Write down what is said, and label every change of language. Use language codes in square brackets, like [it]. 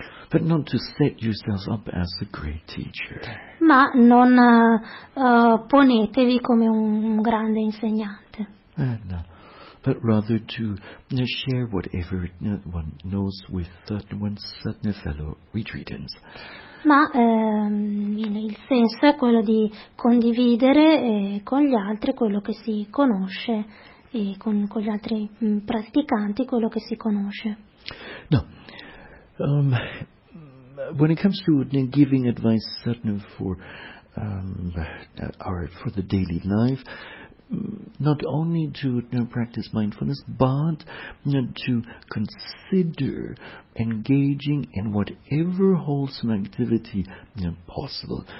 [en] But not to set yourselves up as a great teacher. [it] Ma non ponetevi come un grande insegnante. No. [en] But rather to share whatever one knows with one's fellow retreatants. [it] Ma il senso è quello di condividere con gli altri quello che si conosce e con gli altri praticanti quello che si conosce. No. [en] When it comes to giving advice for the daily life, not only to practice mindfulness, but to consider engaging in whatever wholesome activity possible.